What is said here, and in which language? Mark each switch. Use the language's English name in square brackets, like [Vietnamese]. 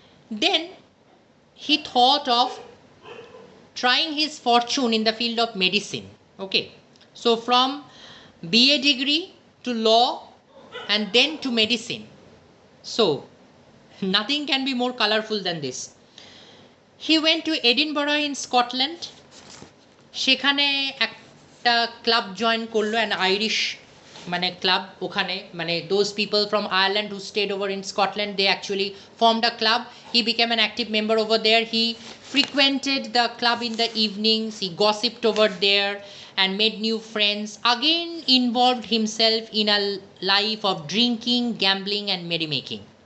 [English] Then he thought of trying his fortune in the field of medicine. So from BA degree to law and then to medicine. So nothing can be more colorful than this. He went to Edinburgh in Scotland. [Bangla] সেখানে একটা club join করলো, [English] an Irish club. ওখানে those people from Ireland who stayed over in Scotland, they actually formed a club. He became an active member over there. He frequented the club in the evenings, he gossiped over there and made new friends, again involved himself in a life of drinking, gambling and merrymaking.